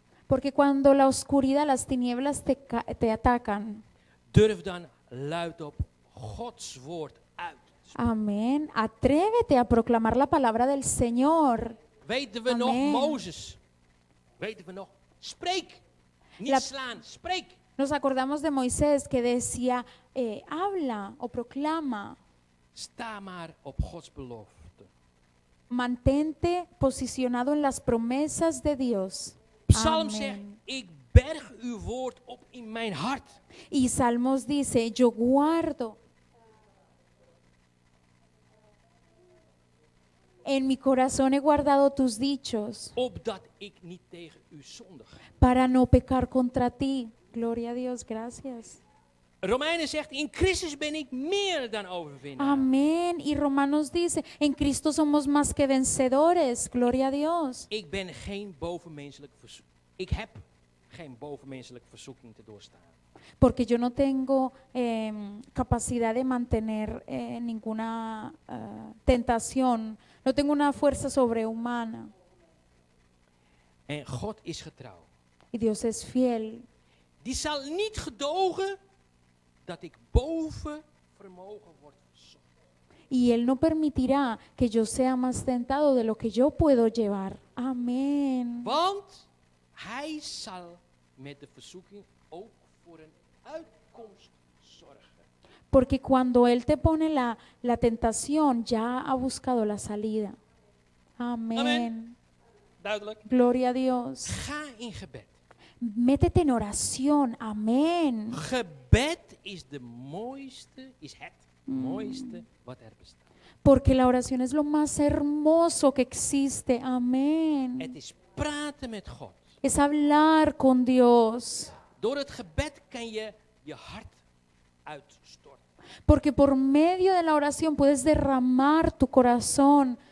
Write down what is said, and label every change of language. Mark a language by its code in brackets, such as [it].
[es] Porque cuando la oscuridad, las tinieblas te atacan, [nl] durf dan luidop Gods woord uit. [es] amén, atrévete a proclamar la palabra del Señor. [nl] Weten we nog Amen. Mozes? Weten we nog? Spreek. Niet [es] La- [nl] slaan, spreek. [es] Nos acordamos de Moisés que decía, habla o proclama, [nl] Sta maar op Gods belofte. [es] mantente posicionado en las promesas de Dios. [nl] Psalm [es] Amén. [nl] zegt, ik berg uw woord op in mijn hart. [es] Y Salmos dice, yo guardo en mi corazón he guardado tus dichos [nl] Opdat ik niet tegen u zondig. [es] para no pecar contra ti. Gloria a Dios, gracias. [nl] Romeinen zegt, in Christus ben ik meer dan overwinnaar. [es] Amén. Y Romanos dice, en Cristo somos más que vencedores. Gloria a Dios. [nl] Ik ben geen bovenmenselijke verzoeking. Ik heb geen bovenmenselijke verzoeking te doorstaan. [es] Porque yo no tengo capacidad de mantener ninguna tentación. No tengo una fuerza sobrehumana. [nl] En God is getrouw. [es] Y Dios es fiel. [nl] Die zal niet gedogen dat ik boven vermogen word verzocht. [es] Y Él no permitirá que yo sea más tentado de lo que yo puedo llevar. Amén. [nl] Want hij zal met de verzoeking ook voor een uitkomst zorgen. [es] Porque cuando Él te pone la tentación, ya ha buscado la salida. Amén. [nl] Amen. Duidelijk. [es] Gloria a Dios. [nl] Ga in gebed. [es] Métete en oración. Amén. [nl] Gebed is de mooiste, is het mooiste wat er bestaat. [es] Porque la oración es lo más hermoso que existe. Amén. [nl] Het is praten met God. [es] Es hablar con Dios. [nl] Door het gebed kan je je hart uitstorten. [es] Porque por medio de la oración puedes derramar tu corazón.